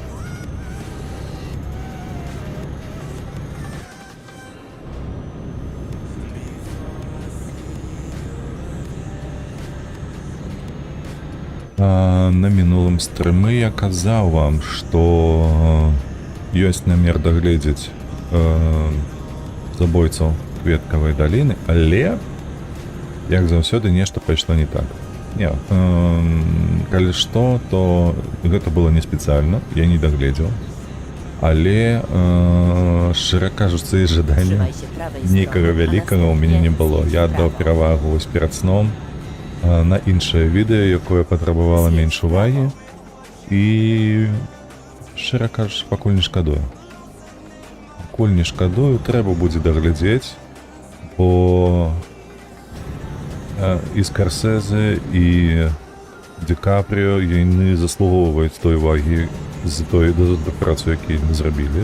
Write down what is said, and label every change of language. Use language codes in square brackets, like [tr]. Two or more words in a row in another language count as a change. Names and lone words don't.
[be] На мінулым стрымы я казаў вам, што ёсць намер дагледзець забойцаў Кветкавай даліны, але як заўсёды нешта пайшло не так. Не, калі што, то гэта было не спецыяльна, я не дагледзеў. Але, шчыра кажучы, і жадання [pl] Trzymaj się prawej [be] нейкага [pl] strony, a [be] вялікага ў мяне не [pl] następnie [be] было. [pl] zjedź [be] Я [pl] w [be] аддаў [pl] prawo. [be] перавагу вось перад сном на іншае відэо, якое патрабавала [pl] З'едзь [be] менш [pl] вправо. [be] увагі. І, шчыра кажучы, пакуль не шкадую. Пакуль не шкадую, трэба будзе даглядзець, бо і Скарсезе, і Ді Капріо, яны заслугоўваюць той увагі з той працу, які яны зрабілі.